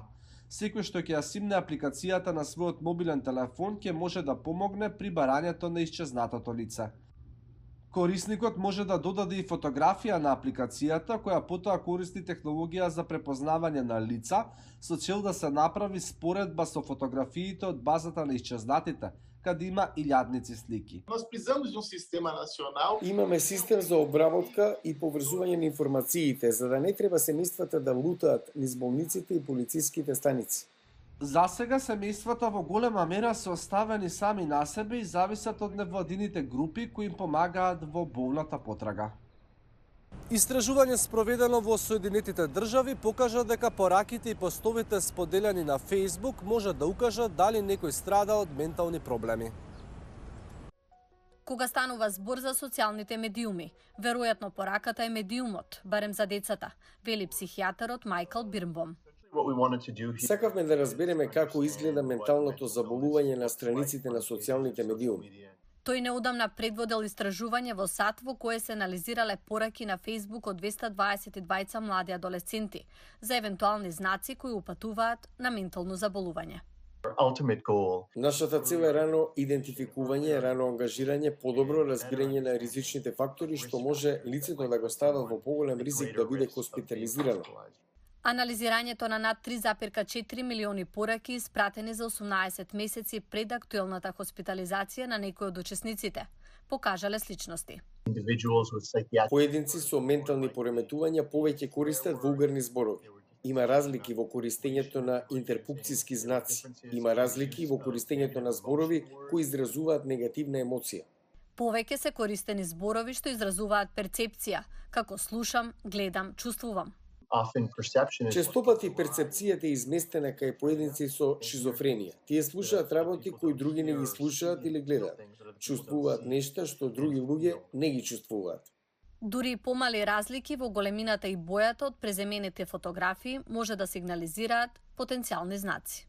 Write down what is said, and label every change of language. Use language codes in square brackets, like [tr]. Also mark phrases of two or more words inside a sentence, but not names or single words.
[mk] Секој што ќе ја симне апликацијата на својот мобилен телефон ќе може да помогне при барањето на исчезнатото лице. Корисникот може да додаде и фотографија на апликацијата која потоа користи технологија за препознавање на лица со цел да се направи споредба со фотографиите од базата на исчезнатите, каде има илјадници слики. [pt] Nós precisamos de um sistema nacional. [mk] Имаме систем за обработка и поврзување на информациите, за да не треба семејствата да лутаат низ болниците и полициските станици. За сега семејствата во голема мера се оставени сами на себе и зависат од невладините групи кои им помагаат во болната потрага. Истражување спроведено во Соединетите држави покажа дека пораките и постовите споделени на Facebook може да укажат дали некој страда од ментални проблеми. Кога станува збор за социјалните медиуми, веројатно пораката е медиумот, барем за децата, вели психијатарот Мајкл Бирнбом. [en] What we wanted to do here. [mk] Сакавме да разбереме како изгледа менталното заболување на страниците на социјалните медиуми. Тој неодамна предводел истражување во САД во кое се анализирале пораки на Facebook од 222 млади адолесценти за евентуални знаци кои упатуваат на ментално заболување. [en] Our ultimate goal [mk] Нашата цел е рано идентификување, рано ангажирање, подобро разбирање на ризичните фактори што може лицето да го става во поголем ризик да биде хоспитализирано. Анализирањето на над 3,4 милиони пораки испратени за 18 месеци пред актуелната хоспитализација на некои од учесниците покажале сличности. [en] individuals with psychiatric [mk] Поединци со ментални пореметувања повеќе користат вулгарни зборови. Има разлики во користењето на интерпукцијски знаци. Има разлики во користењето на зборови кои изразуваат негативна емоција. Повеќе се користени зборови што изразуваат перцепција, како слушам, гледам, чувствувам. [en] often perception is [mk] Честопати перцепцијата е изместена кај поединци со шизофренија. Тие слушаат работи кои други не ги слушаат или гледаат. Чувствуваат нешта што други луѓе не ги чувствуваат. Дури и помали разлики во големината и бојата од преземените фотографии може да сигнализираат потенцијални знаци.